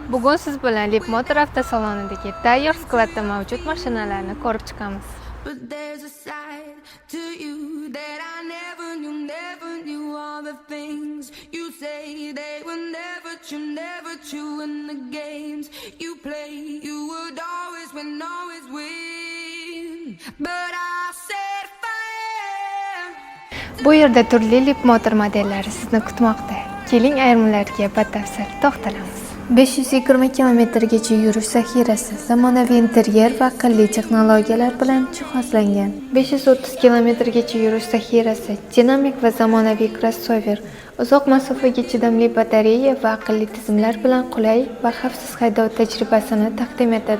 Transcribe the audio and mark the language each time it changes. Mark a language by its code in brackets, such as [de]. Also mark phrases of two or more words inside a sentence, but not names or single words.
[uz] Bugun siz bilan Leapmotor avtosalonidagi tayyor skladda mavjud mashinalarni ko'rib chiqamiz. [en] But there's a side to you that I never knew all the things you say they were never true in the games you play. You would always win, but I said fire. [uz] Bu yerda turli Leapmotor modellari sizni kutmoqda. Keling ayrimlariga batafsil to'xtalamiz. 520 kilometrgacha yurish zaxirasi, zamonaviy interyer va aqlli texnologiyalar bilan jihozlangan. 530 kilometrgacha yurish zaxirasi, dinamik va zamonaviy crossover, uzoq masofaga chidamli batareya va aqlli tizimlar bilan qulay va xavfsiz haydov tajribasini taqdim etadi.